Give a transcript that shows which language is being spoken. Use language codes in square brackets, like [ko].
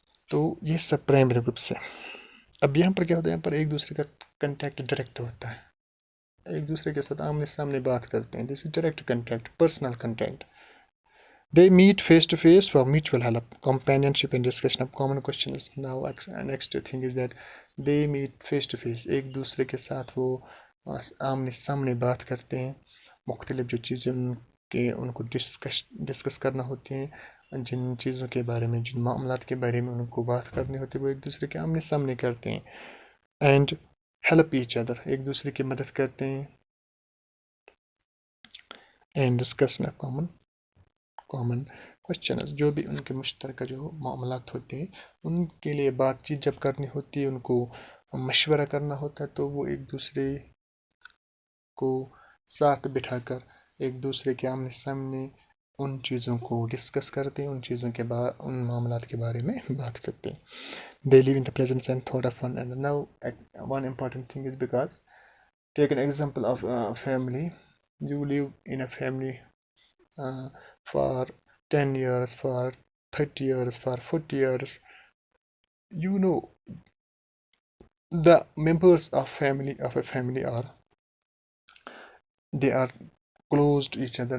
[ur] تو یہ سب primary groups ہیں. اب یہاں پر کیا ہوتا ہے، یہاں پر ایک دوسرے کا کنٹیکٹ ڈائریکٹ ہوتا ہے، ایک دوسرے کے ساتھ آمنے سامنے بات کرتے ہیں. [en] This is direct contact, personal contact. They meet face to face for mutual help, companionship and discussion of common questions. Now, next thing is that they meet face to face. [ur] ایک دوسرے کے ساتھ وہ آمنے سامنے بات کرتے ہیں. مختلف جو چیزیں ان کو ڈسکس کرنا ہوتی ہیں، جن چیزوں کے بارے میں، جن معاملات کے بارے میں ان کو بات کرنی ہوتی ہے، وہ ایک دوسرے کے آمنے سامنے کرتے ہیں. [en] and help each other, [ur] ایک دوسرے کی مدد کرتے ہیں. [en] and discussion of common questions, [ur] جو بھی ان کے مشترکہ جو معاملات ہوتے ہیں ان کے لیے بات چیت جب کرنی ہوتی ہے، ان کو مشورہ کرنا ہوتا ہے، تو وہ ایک دوسرے کو ساتھ بٹھا کر ایک دوسرے کے آمنے سامنے ان چیزوں کو ڈسکس کرتے ہیں، ان معاملات کے بارے میں بات کرتے ہیں. [en] They live in the presence and thought of one another. Now, one important thing is, because take an example of a family. You live in a family for 10 years, for 30 years, for 40 years. You know, the members of a family are, they are close to each other.